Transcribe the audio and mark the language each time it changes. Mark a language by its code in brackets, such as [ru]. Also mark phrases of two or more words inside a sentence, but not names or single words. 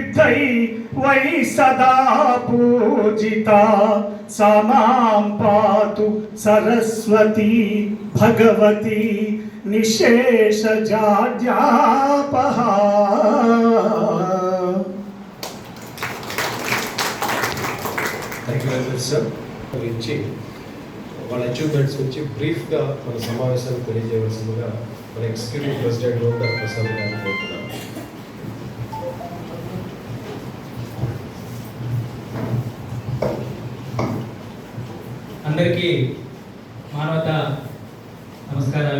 [sa] वै वै सदा पूजिता सा मां पातु सरस्वती भगवती निशेषजाड्यापहा. [en] Thank you very much sir. [te] గురించి వాళ్ళ అచీవ్మెంట్స్ గురించి బ్రీఫ్గా మన సమావేశాన్ని తెలియజేయవలసిందిగా మన [en] executive president [te] లోకర్ ప్రసాద్ గారిని కోరుతున్నాను. అందరికీ మానవతా నమస్కారాలు.